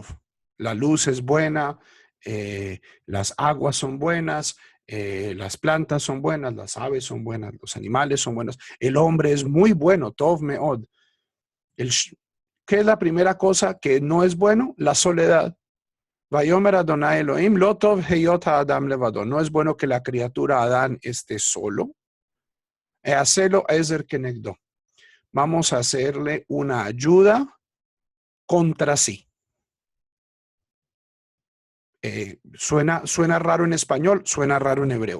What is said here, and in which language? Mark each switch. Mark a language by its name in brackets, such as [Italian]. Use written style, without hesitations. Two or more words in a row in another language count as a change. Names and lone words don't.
[Spanish] La luz es buena, las aguas son buenas, las plantas son buenas, las aves son buenas, los animales son buenos. El hombre es muy bueno, [Hebrew] טוב מאוד. [Spanish] ¿Qué es la primera cosa que no es bueno? La soledad. [Hebrew] ויאמר אדוני אלוהים לא טוב היות האדם לבדו. [Spanish] No es bueno que la criatura Adán esté solo. [Hebrew] אעשה לו עזר כנגדו. [Spanish] Vamos a hacerle una ayuda contra sí. Suena raro en español, suena raro en hebreo.